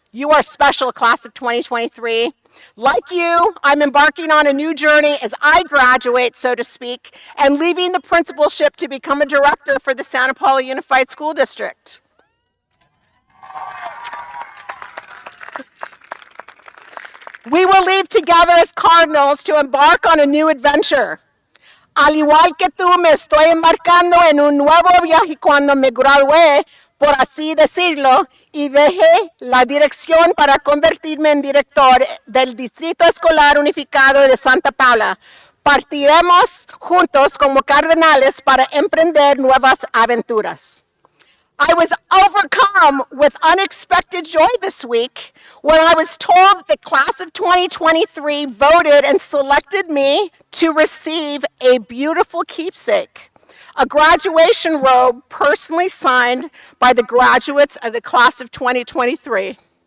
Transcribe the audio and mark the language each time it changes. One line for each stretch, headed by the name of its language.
English: You are special, class of 2023. Like you, I'm embarking on a new journey as I graduate, so to speak, and leaving the principalship to become a director for the Santa Paula Unified School District. We will leave together as cardinals to embark on a new adventure.
Spanish: Al igual que tú, me estoy embarcando en un nuevo viaje cuando me gradué, por así decirlo, y dejé la dirección para convertirme en director del Distrito Escolar Unificado de Santa Paula. Partiremos juntos como cardenales para emprender nuevas aventuras.
English: I was overcome with unexpected joy this week when I was told that the class of 2023 voted and selected me to receive a beautiful keepsake, a graduation robe personally signed by the graduates of the class of 2023.